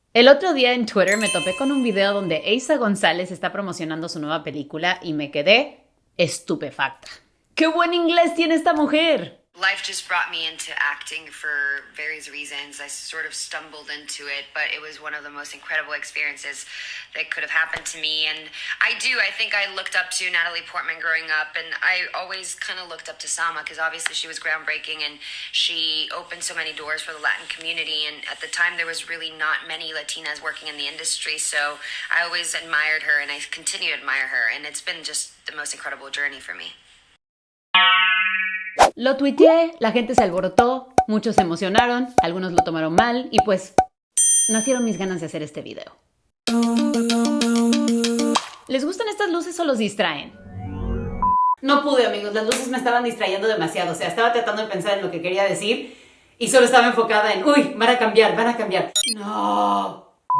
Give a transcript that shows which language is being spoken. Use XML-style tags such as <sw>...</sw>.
<es>El otro día en Twitter me topé con un video donde Eiza González está promocionando su nueva película y me quedé estupefacta. ¡Qué buen inglés tiene esta mujer!</es> <en>Life just brought me into acting for various reasons. I sort of stumbled into it, but it was one of the most incredible experiences that could have happened to me. And I think I looked up to Natalie Portman growing up, and I always kind of looked up to Sama because obviously she was groundbreaking and she opened so many doors for the Latin community. And at the time, there was really not many Latinas working in the industry, so I always admired her and I continue to admire her. And it's been just the most incredible journey for me.</en> <es>Lo tuiteé, la gente se alborotó, muchos se emocionaron, algunos lo tomaron mal y pues nacieron mis ganas de hacer este video. ¿Les gustan estas luces o los distraen? No pude, amigos, las luces me estaban distrayendo demasiado, o sea, estaba tratando de pensar en lo que quería decir y solo estaba enfocada en, uy, van a cambiar. ¡No!</es>